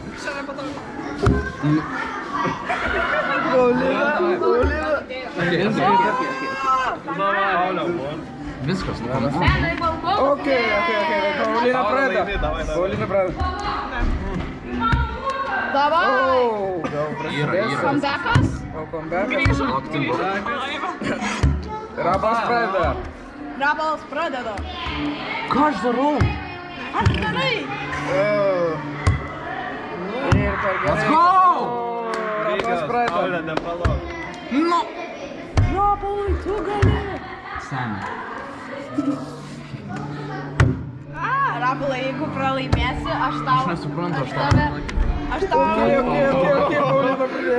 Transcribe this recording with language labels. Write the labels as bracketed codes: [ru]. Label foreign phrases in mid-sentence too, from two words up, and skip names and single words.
[lt] Paulina. Viskas, nu. Benai, valgau. Ok. Paulina pradeda. Davai. Gal prasidės. Yra. Comebackas? [en] Welcome back. [lt] Grįžo. Rabalas pradeda. Rabalas pradeda. Ką aš darau? Atvirai. Ir per gerai. [en] Let's go! [lt] Rabalas pradeda. Paulė, nepalauk. Nu. Rapalai, tu gali. Seni. Rapalai, jeigu pralaimėsi, aš tau... Aš nesuprantu, aš tau- Aš tau... Ok, Paulina pradės.